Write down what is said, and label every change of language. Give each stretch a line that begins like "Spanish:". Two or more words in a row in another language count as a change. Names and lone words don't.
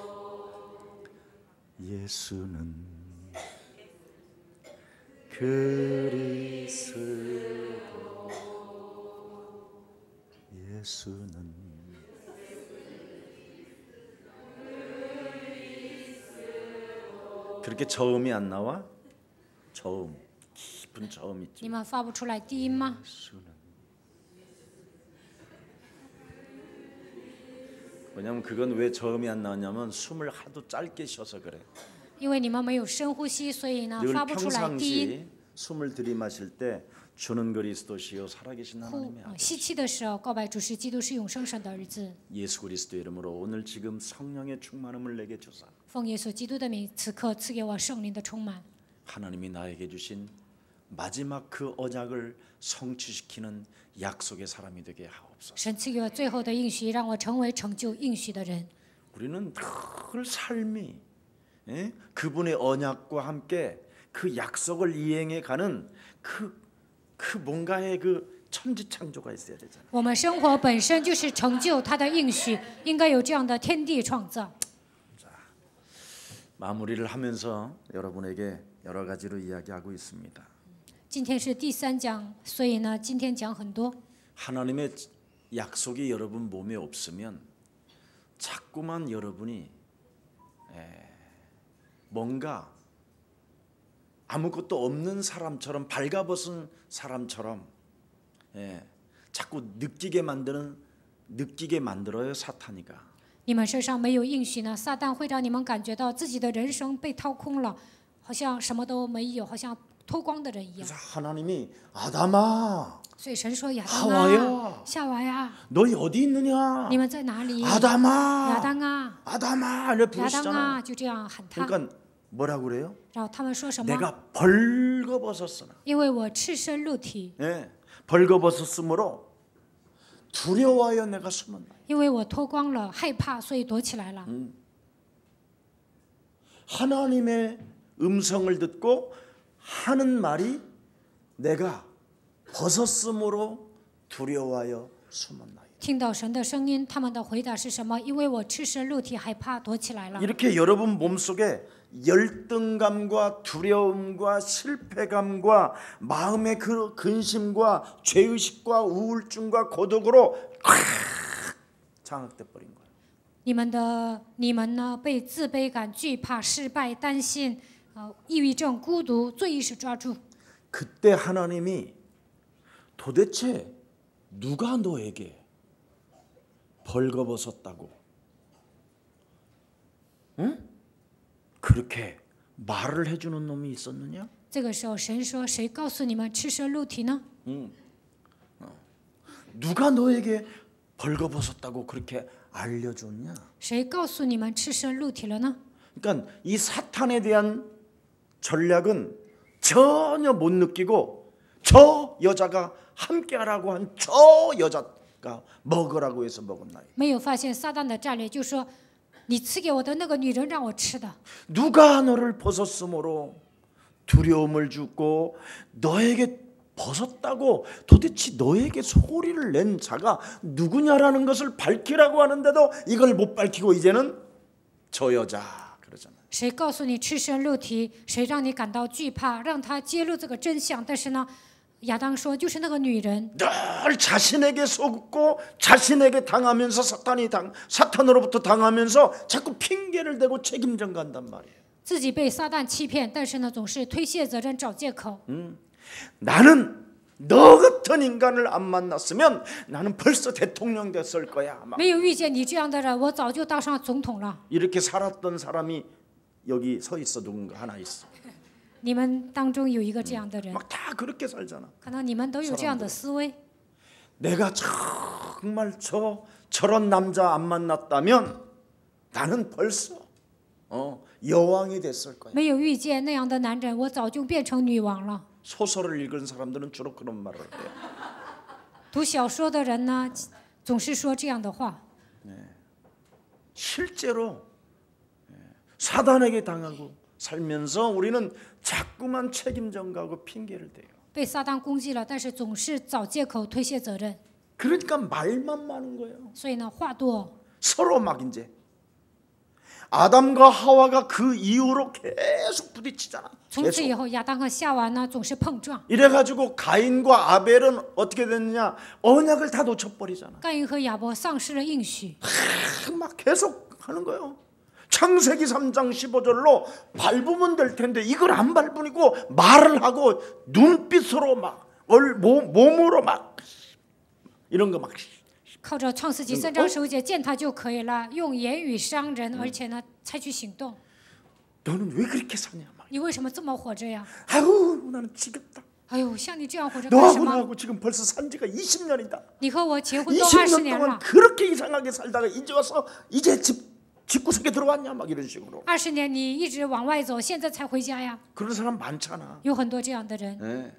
Korean: 예수는 그리스도. 예수는 그렇게 저음이 안 나와? 저음, 깊은 저음 있지.
Chinese: 你们发不出来低音吗？
Korean: 왜냐면 그건 왜 저음이 안 나왔냐면 숨을 하도 짧게 쉬어서 그래.
Chinese: 因为你们没有深呼吸，所以呢
Korean: 늘
Chinese: 发不出来低音。
Korean: 평상시 숨을 들이마실 때 주는 그리스도시요 살아계신
Chinese: 呼
Korean: 하나님의 아들
Chinese: 吸气的时候，告白主是基督是永生神的儿子。
Korean: 예수 그리스도 이름으로 오늘 지금 성령의 충만함을 내게 주사
Chinese: 奉耶稣基督的名，此刻赐给我圣灵的充满。
Korean: 하나님이 나에게 주신 마지막 그 언약을 성취시키는 약속의 사람이 되게 하옵소서.
Chinese: 神赐给我最后的应许，让我成为成就应许的人。
Korean: 우리는 늘 삶이 그분의 언약과 함께 그 약속을 이행해 가는 그 뭔가의 그 천지창조가 있어야 되잖아.
Chinese: 我们生活本身就是成就他的应许，应该有这样的天地创造。
Korean: 마무리를 하면서 여러분에게 여러 가지로 이야기하고 있습니다.
Chinese: 今天是第3讲，所以呢，今天讲很多。
Korean: 하나님의 약속이 여러분 몸에 없으면 자꾸만 여러분이 뭔가 아무것도 없는 사람처럼 발가벗은 사람처럼 자꾸 느끼게 만들어요 사탄이가.
Chinese: 你们身上没有应许呢，撒旦会让你们感觉到自己的人生被掏空了，好像什么都没有，好像脱光的人一样。
Korean: 그래서 하나님이 아담아,
Chinese: 所以神说：“亚当
Korean: 하와야
Chinese: 啊，夏娃呀，
Korean: 너희 어디 있느냐?
Chinese: 你们在哪里？
Korean: 아담아,
Chinese: 亚当啊，
Korean: 아담아 이렇게
Chinese: 亚当
Korean: 부르시잖아.
Chinese: 啊，就这样喊他。
Korean: 그러니까 뭐라고 그래요?
Chinese: 然后他们说什么？
Korean: 내가 벌거벗었으나
Chinese: 因为我赤身露体，
Korean: 벌거벗었으므로 두려워하여 내가 숨었나. 因为我脱光了，害怕，所以躲起来了。 하나님의 음성을 듣고 하는 말이 내가 벗었으므로 두려워하여 숨었나이다.
Chinese: 听到神的声音，他们的回答是什么？因为我赤身露体，害怕，躲起来了。
Korean: 이렇게 여러분 몸속에 열등감과 두려움과 실패감과 마음의 그 근심과 죄의식과 우울증과 고독으로 콱 장악돼 버린 거예요.
Chinese: 你们呢？被自卑感、惧怕、失败、担心、抑郁症、孤独、罪意识抓住。
Korean: 그때 하나님이 도대체 누가 너에게 벌거벗었다고 그렇게 말을 해주는 놈이 있었느냐?
Chinese: 这个时候，神说：“谁告诉你们赤身露体呢？
Korean: 누가 너에게 벌거벗었다고 그렇게 알려줬냐?
Chinese: 谁告诉你们赤身露体了呢？
Korean: 그러니까 이 사탄에 대한 전략은 전혀 못 느끼고 저 여자가 함께하라고 한 저 여자 줬을까? 먹으라고 해서 먹었나요?
Chinese: 没有发现撒旦的战略，就说你赐给我的那个女人让我吃的。
Korean: 누가 너를 벗었으므로 두려움을 주고 너에게 벗었다고 도대체 너에게 소리를 낸 자가 누구냐라는 것을 밝히라고 하는데도 이걸 못 밝히고 이제는 저 여자 그러잖아요.
Chinese: 谁告诉你赤身露体？谁让你感到惧怕？让他揭露这个真相。但是呢，亚当说就是那个女人，
Korean: 늘 자신에게 속고 자신에게 당하면서 사탄으로부터 당하면서 자꾸 핑계를 대고 책임 전가한단 말이에요.
Chinese: 自己被撒旦欺骗，但是呢，总是推卸责任、找借口。
Korean: 나는 너 같은 인간을 안 만났으면 나는 벌써 대통령 됐을 거야. 막
Chinese: 没有遇见你这样的人，我早就当上总统了。
Korean: 이렇게 살았던 사람이 여기 서 있어. 누군가 하나 있어.
Chinese: 你们当中有一个这样的人，
Korean: 막 다 그렇게 살잖아.
Chinese: 可能你们都有这样的思维。
Korean: 내가 정말 저런 남자 안 만났다면 나는 벌써 여왕이 됐을 거야.
Chinese: 没有遇见那样的男人，我早就变成女王了。
Korean: 소설을 읽은 사람들은 주로 그런 말을 해요.
Chinese: 读小说的人呢，总是说这样的话。
Korean: 실제로 사단에게 당하고 살면서 우리는 자꾸만 책임 전가하고 핑계를 대요.
Chinese: 被撒旦攻击了，但是总是找借口推卸责任，
Korean: 그러니까 말만 많은 거예요.
Chinese: 所以呢，话多。
Korean: 서로 막 이제 아담과 하와가 그 이후로 계속 부딪히잖아.
Chinese: 从此以后，亚当和夏娃呢总是碰撞。
Korean: 이래가지고 가인과 아벨은 어떻게 됐느냐? 언약을 다 놓쳐버리잖아.
Chinese: 盖因和亚伯丧失了应许，
Korean: 막 계속 하는 거예요. 창세기 3장 15절로 밟으면 될 텐데 이걸 안 밟으니고 말을 하고 눈빛으로 막 몸으로 막 이런 거 막
Chinese: 靠着创世纪3章15节见他就可以了，用言语伤人，而且呢采取行动。
Korean: 너는 왜 그렇게 사냐? 막.
Chinese: 你为什么这么活着呀？
Korean: 아유 나는 지겹다.
Chinese: 哎呦，像你这样活着干什
Korean: 너하고
Chinese: 么？
Korean: 나하고 지금 벌써 산 지가 20년이다.
Chinese: 你和我结婚都20
Korean: 20년
Chinese: 年
Korean: 동안
Chinese: 了，
Korean: 그렇게 이상하게 살다가 이제 와서 이제 집구석에 들어왔냐? 막 이런 식으로.
Chinese: 20 年你一直往外走，现在才回家呀？
Korean: 그런 사람 많잖아.
Chinese: 有很多这样的人。
Korean: 네.